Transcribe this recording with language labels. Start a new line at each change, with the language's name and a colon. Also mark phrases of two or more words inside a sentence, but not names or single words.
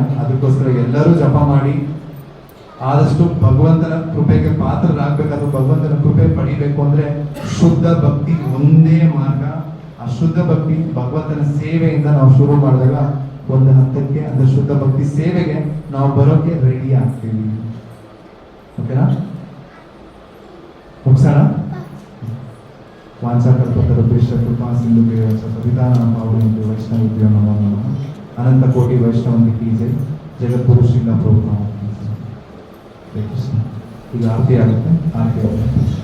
Kannada: ಅದಕ್ಕೋಸ್ಕರ ಎಲ್ಲರೂ ಜಪ ಮಾಡಿ ಆದಷ್ಟು ಭಗವಂತನ ಕೃಪೆಗೆ ಪಾತ್ರರಾಗಬೇಕಾದ್ರೂ, ಭಗವಂತನ ಕೃಪೆ ಪಡಿಬೇಕು ಅಂದ್ರೆ ಶುದ್ಧ ಭಕ್ತಿ ಒಂದೇ ಮಾರ್ಗ. ಆ ಶುದ್ಧ ಭಕ್ತಿ ಭಗವಂತನ ಸೇವೆಯಿಂದ ನಾವು ಶುರು ಮಾಡಿದಾಗ ಒಂದು ಹಂತಕ್ಕೆ ಅಂದ್ರೆ ಶುದ್ಧ ಭಕ್ತಿ ಸೇವೆಗೆ ನಾವು ಬರೋಕೆ ರೆಡಿ ಆಗ್ತೀವಿ. ಓಕೆನಾ? ಮುಗಿಸೋಣ.
Sanskrit: ವಾಂಛಾಕಲ್ಪತರುಭ್ಯಶ್ಚ ಕೃಪಾ ಸಿಂಧುಭ್ಯಶ್ಚ ಪತಿತಾನಾಂ ಪಾವನೇಭ್ಯೋ ವೈಷ್ಣವೇಭ್ಯೋ ನಮೋ ನಮಃ.
Kannada: ಅನಂತ ಕೋಟಿ ವೈಷ್ಣವಂದಿ
Hindi: की जय.
Kannada: ಜಗದ್ಗುರು ಶ್ರೀಲ ಪ್ರಭುಪಾದ
Hindi: की जय.
Kannada: ಜೈ ಕೃಷ್ಣ. ಈಗ ಆರತಿ ಆಗುತ್ತೆ. ಆರತಿ ಆಗುತ್ತೆ.